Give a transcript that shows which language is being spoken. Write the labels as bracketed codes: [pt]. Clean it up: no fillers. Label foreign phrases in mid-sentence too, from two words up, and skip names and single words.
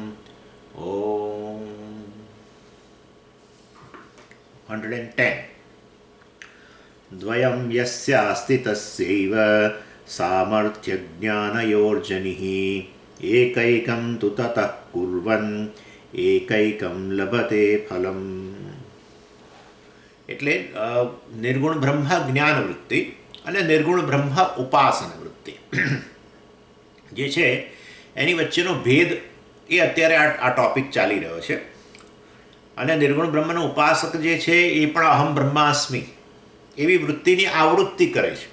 [sa] ॐ 110 द्वयं यस्यास्ति तस्यैव सामर्थ्यज्ञानयोर्जनिः एकैकं तु ततः कुर्वन् एकैकं लभते फलम्। [gu] એટલે નિર્ગુણ બ્રહ્મ જ્ઞાન વૃત્તિ અને નિર્ગુણ બ્રહ્મ ઉપાસના વૃત્તિ જે છે એની વચ્ચેનો ભેદ એ અત્યારે આ ટોપિક ચાલી રહ્યો છે. અને નિર્ગુણ બ્રહ્મનો ઉપાસક જે છે એ પણ [sa] अहं ब्रह्मास्मि [gu] એવી વૃત્તિની આવૃત્તિ કરે છે.